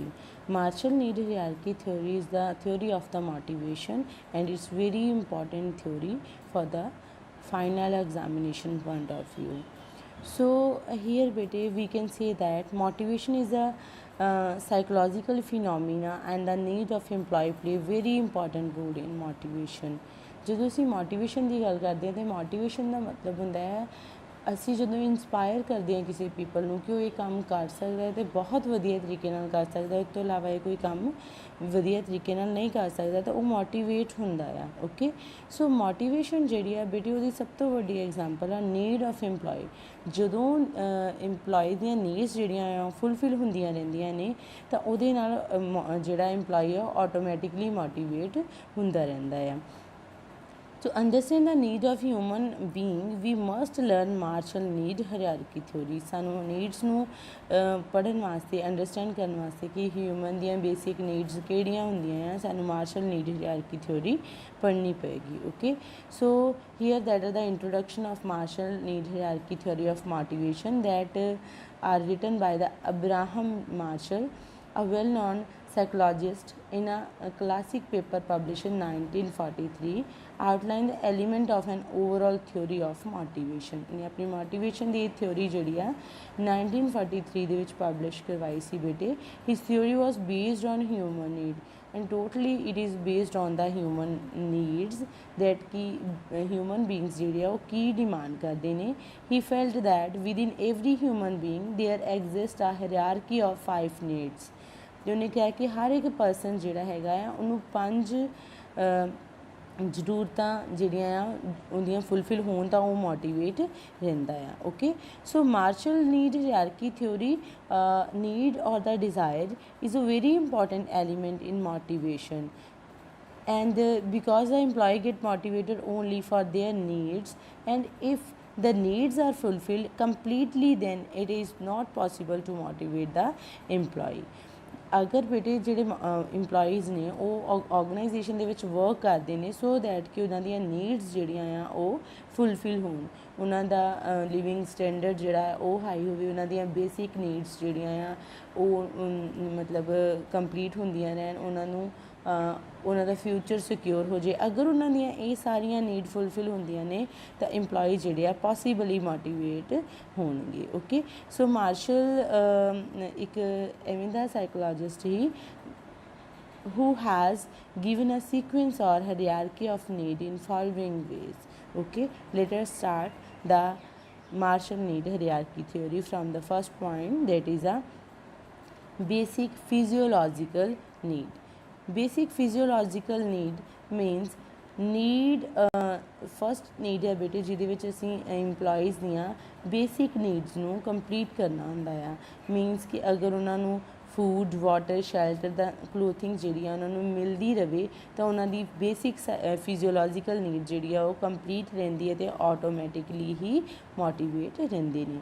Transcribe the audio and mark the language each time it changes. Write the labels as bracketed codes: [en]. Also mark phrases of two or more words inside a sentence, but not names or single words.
[en] Marshall Need Hierarchy Theory is the theory of the motivation, and it's very important theory for the final examination point of view. So here, bete, we can say that motivation is a psychological phenomena, and the need of employee play a very important role in motivation. [pa] ਜਦੋਂ ਅਸੀਂ ਮੋਟੀਵੇਸ਼ਨ ਦੀ ਗੱਲ ਕਰਦੇ ਹਾਂ ਤਾਂ ਮੋਟੀਵੇਸ਼ਨ ਦਾ ਮਤਲਬ ਹੁੰਦਾ ਹੈ ਅਸੀਂ ਜਦੋਂ ਇੰਸਪਾਇਰ ਕਰਦੇ ਹਾਂ ਕਿਸੇ ਪੀਪਲ ਨੂੰ ਕਿ ਉਹ ਇਹ ਕੰਮ ਕਰ ਸਕਦਾ ਹੈ ਅਤੇ ਬਹੁਤ ਵਧੀਆ ਤਰੀਕੇ ਨਾਲ ਕਰ ਸਕਦਾ, ਇਸ ਤੋਂ ਇਲਾਵਾ ਇਹ ਕੋਈ ਕੰਮ ਵਧੀਆ ਤਰੀਕੇ ਨਾਲ ਨਹੀਂ ਕਰ ਸਕਦਾ ਤਾਂ ਉਹ ਮੋਟੀਵੇਟ ਹੁੰਦਾ ਆ। [en] okay, so [pa] ਮੋਟੀਵੇਸ਼ਨ ਜਿਹੜੀ ਆ ਬੇਟੀ ਉਹਦੀ ਸਭ ਤੋਂ ਵੱਡੀ ਐਗਜ਼ਾਮਪਲ ਆ [en] need of employee. [pa] ਜਦੋਂ ਇੰਪਲੋਈ ਦੀਆਂ ਨੀਡਸ ਜਿਹੜੀਆਂ ਆ ਫੁੱਲਫਿਲ ਹੁੰਦੀਆਂ ਰਹਿੰਦੀਆਂ ਨੇ ਤਾਂ ਉਹਦੇ ਨਾਲ ਜਿਹੜਾ ਇੰਪਲੋਈ ਆ [en] automatically motivate [pa] ਹੁੰਦਾ ਰਹਿੰਦਾ ਆ। [en] To understand the need of human being, we must learn Marshall Need Hierarchy Theory. [pa] ਸਾਨੂੰ ਨੀਡਸ ਨੂੰ ਪੜ੍ਹਨ ਵਾਸਤੇ ਅੰਡਰਸਟੈਂਡ ਕਰਨ ਵਾਸਤੇ ਕਿ ਹਿਊਮਨ ਦੀਆਂ [en] basic needs [pa] ਕਿਹੜੀਆਂ ਹੁੰਦੀਆਂ ਆ ਸਾਨੂੰ ਮਾਰਸ਼ਲ ਨੀਡ ਹਾਇਰਾਰਕੀ ਥਿਓਰੀ ਪੜ੍ਹਨੀ ਪਏਗੀ। [en] Okay, so here that are the introduction of Marshall Need Hierarchy Theory of motivation that are written by the Abraham Marshall, a well-known psychologist, in a classic paper published in 1943, outlined the element of an overall theory of motivation. [hi] ने अपनी [pa] motivation ਦੀ theory ਜਿਹੜੀ ਆ 1943 ਦੇ ਵਿੱਚ publish ਕਰਵਾਈ ਸੀ ਬੇਟੇ। [en] His theory was based on human need, and totally it is based on the human needs that ki human beings [pa] ਜਿਹੜੇ ਆ ਉਹ ਕੀ demand ਕਰਦੇ ਨੇ। [en] He felt that within every human being there exists a hierarchy of 5 needs। [pa] ਤੇ ਉਹਨੇ ਕਿਹਾ ਕਿ ਹਰ ਇੱਕ ਪਰਸਨ ਜਿਹੜਾ ਹੈਗਾ ਆ ਉਹਨੂੰ 5 ਜ਼ਰੂਰਤਾਂ ਜਿਹੜੀਆਂ ਆ ਉਹਦੀਆਂ ਫੁੱਲਫਿਲ ਹੋਣ ਤਾਂ ਉਹ ਮੋਟੀਵੇਟ ਰਹਿੰਦਾ ਆ। [en] Okay, so Marshall need hierarchy theory need or the desire is a very important element in motivation, and because the employee get motivated only for their needs, and if the needs are fulfilled completely then it is not possible to motivate the employee। [pa] ਅਗਰ ਬੇਟੇ ਜਿਹੜੇ ਇੰਪਲੋਈਜ਼ ਨੇ ਉਹ ਆਰਗੇਨਾਈਜੇਸ਼ਨ ਦੇ ਵਿੱਚ ਵਰਕ ਕਰਦੇ ਨੇ [en] so that [pa] ਕਿ ਉਹਨਾਂ ਦੀਆਂ ਨੀਡਸ ਜਿਹੜੀਆਂ ਆ ਉਹ ਫੁੱਲਫਿਲ ਹੋਣ, ਉਹਨਾਂ ਦਾ [en] living standard [pa] ਜਿਹੜਾ ਉਹ ਹਾਈ ਹੋਵੇ, ਉਹਨਾਂ ਦੀਆਂ [en] basic needs [pa] ਜਿਹੜੀਆਂ ਆ ਉਹ ਮਤਲਬ ਕੰਪਲੀਟ ਹੁੰਦੀਆਂ ਰਹਿਣ, ਉਹਨਾਂ ਨੂੰ ਉਹਨਾਂ ਦਾ [en] future secure [pa] ਹੋ ਜੇ। ਅਗਰ ਉਹਨਾਂ ਦੀਆਂ ਇਹ ਸਾਰੀਆਂ ਨੀਡ ਫੁੱਲਫਿਲ ਹੁੰਦੀਆਂ ਨੇ ਤਾਂ ਇੰਪਲੋਈ ਜਿਹੜੇ ਆ [en] possibly motivate [pa] ਹੋਣਗੇ। [en] Okay, so ਮਾਰਸ਼ਲ [pa] ਇੱਕ ਐਵੇਂ ਦਾ ਸਾਈਕੋਲੋਜਿਸਟ ਹੀ [en] who has given a sequence or hierarchy of need in following ways. Okay, let us start the Marshall need hierarchy theory from the first point, that is a basic physiological need. Basic physiological need means need first need [pa] ਹੈ ਬੇਟੇ ਜਿਹਦੇ ਵਿੱਚ ਅਸੀਂ ਇੰਪਲੋਈਜ਼ ਦੀਆਂ [en] basic needs [pa] ਨੂੰ ਕੰਪਲੀਟ ਕਰਨਾ ਹੁੰਦਾ ਆ। ਮੀਨਸ ਕਿ ਅਗਰ ਉਹਨਾਂ ਨੂੰ [en] food, water, shelter [pa] ਦਾ ਕਲੋਥਿੰਗ ਜਿਹੜੀ ਆ ਉਹਨਾਂ ਨੂੰ ਮਿਲਦੀ ਰਹੇ ਤਾਂ ਉਹਨਾਂ ਦੀ [en] basic physiological need [pa] ਜਿਹੜੀ ਆ ਉਹ ਕੰਪਲੀਟ ਰਹਿੰਦੀ ਹੈ ਅਤੇ ਆਟੋਮੈਟਿਕਲੀ ਹੀ ਮੋਟੀਵੇਟ ਰਹਿੰਦੇ ਨੇ।